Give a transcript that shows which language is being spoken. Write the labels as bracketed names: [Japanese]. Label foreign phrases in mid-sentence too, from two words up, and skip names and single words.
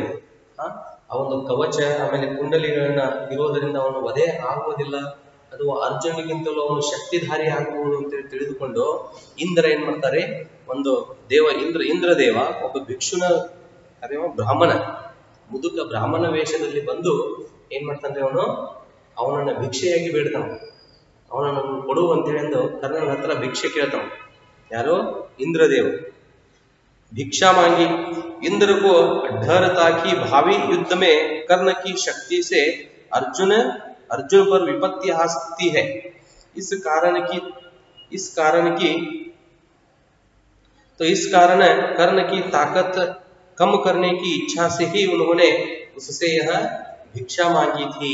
[Kannada] ಆ ಒಂದು ಕವಚ ಆಮೇಲೆ ಕುಂಡಲಿಗಳನ್ನ ಇರೋದರಿಂದ ಅವನು ವಧೆ ಆಗುವುದಿಲ್ಲ, ಅದು ಅರ್ಜುನಿಗಿಂತಲೂ ಅವನು ಶಕ್ತಿಧಾರಿ ಆಗಬಹುದು ಅಂತೇಳಿ ತಿಳಿದುಕೊಂಡು ಇಂದ್ರ ಏನ್ ಮಾಡ್ತಾರೆ, ಒಂದು ಇಂದ್ರದೇವ ಒಬ್ಬ ಭಿಕ್ಷುನ, ಅದೇವ ಬ್ರಾಹ್ಮಣ, ಮುದುಕ ಬ್ರಾಹ್ಮಣ ವೇಷದಲ್ಲಿ ಬಂದು ಏನ್ ಮಾಡ್ತಾನೆ, ಅವನನ್ನ ಭಿಕ್ಷೆಯಾಗಿ ಬೇಡ್ತಾವ, ಅವನನ್ನು ಕೊಡು ಅಂತೇಳಿ ಅಂದು ಕರ್ಣನ ಹತ್ರ ಭಿಕ್ಷೆ ಕೇಳ್ತಾವ. ಯಾರು, ಇಂದ್ರದೇವ. [Hindi] भिक्षा मांगी, इंद्र को डर था कि भावी युद्ध में कर्ण की शक्ति से अर्जुन पर विपत्ति आ सकती है, इस कारण कर्ण की ताकत कम करने की इच्छा से ही उन्होंने उससे यह भिक्षा मांगी थी।